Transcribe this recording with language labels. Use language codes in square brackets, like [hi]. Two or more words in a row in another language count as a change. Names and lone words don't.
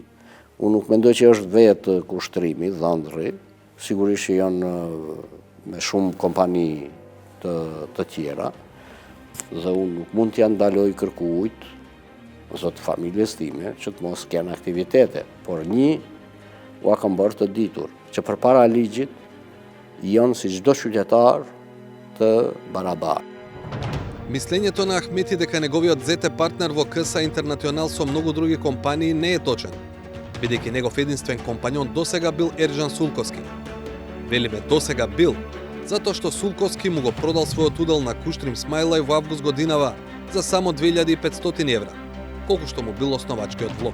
[sq] Unë nuk mendoj që është vetë kushtrimi, dhëndri, sigurisht që janë me shumë kompani të tjera, dhe unë nuk mund t'ja ndaloj kërkujt, zotë familjes time, që të mos kenë aktivitete, por ua kam bërë të ditur, që përpara ligjit janë si çdo qytetar të barabartë. [mk] Мислењето на Ахмети дека неговиот зет е партнер во КСА Интернационал со многу други компании не е точен, бидејќи негов единствен компањон досега бил Ерџан Сулкоски. Велиме досега бил, затоа што Сулкоски му го продал својот удел на Куштрим Смајлај во август годинава за само 2500 евра, колку што му бил основачкиот влог.